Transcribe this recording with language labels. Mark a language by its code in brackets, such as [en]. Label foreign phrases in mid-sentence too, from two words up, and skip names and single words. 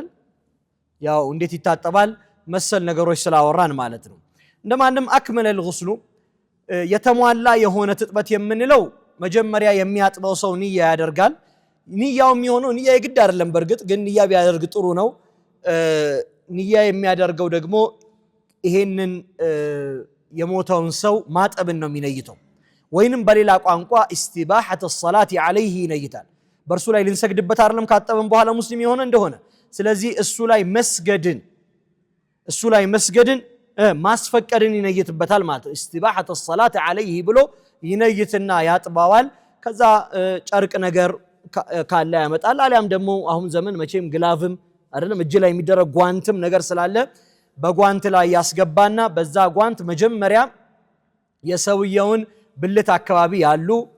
[am] ያው እንዴት ይታጠባል መሰል ነገሮች ስላወራን ማለት ነው። እንደማንም [ar] أكمل الغسل [am] የተሟላ የሆነ ትጥበት የምንለው መጀመሪያ የሚያጥበው ሰው ንያ ያደርጋል። ንያው የሚሆነው ንያ የግድ አይደለም። በርግጥ ግን ንያ ቢያደርግ ጥሩ ነው። ንያ የሚያደርገው ደግሞ ይሄንን የሞተውን ሰው ማጠብን ነው የሚነይተው። ወይንም በሌላ ቋንቋ [ar] استباحة الصلاة عليه [am] ይነይታል። በእርሱ ላይ ልንሰግድበት አይደለም ካጠብን በኋላ ሙስሊም የሆነ እንደሆነ። ስለዚህ እሱ ላይ መስገድን ማስፈቀድን ይነይትበታል ማለት ነው። [ar] استباحة الصلاة عليه [am] ብሎ ይነይትና ያጥባዋል። ከዛ ጨርቅ ነገር ካለ ያመጣል። አሊያም ደግሞ አሁን ዘመን መቼም ግላቭም አይደለም እጅ ላይ የሚደረግ ጓንትም ነገር ስላለ በጓንት ላይ ያስገባና በዛ ጓንት መጀመሪያ የሰውየውን ብልት አካባቢ ያሉ